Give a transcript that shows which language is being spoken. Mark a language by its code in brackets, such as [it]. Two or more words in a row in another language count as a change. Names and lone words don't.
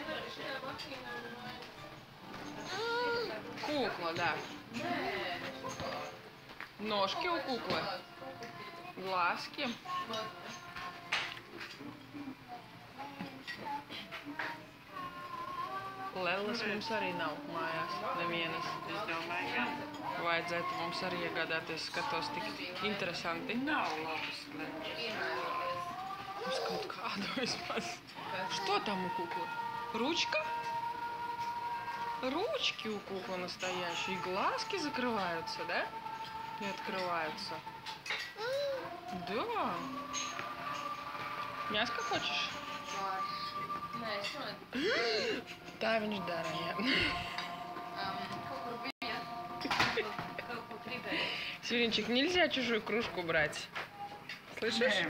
[ru] Кукла, да. Ножки у куклы. Глазки. [lv] Lelles mums arī nav mājās, nevienas. Es domāju, ka Vajadzētu mums arī iegādāties, skatos tik interesanti. nav labas lelles. Uz kaut kādu vismaz. [ru] Что там у куклы? Ручка? Ручки у куклы настоящие. Глазки закрываются, да? И открываются. Да. Мяско хочешь? [lv] Tā viņš darīja. [ru] Сиренчик, нельзя чужую кружку брать. Слышишь?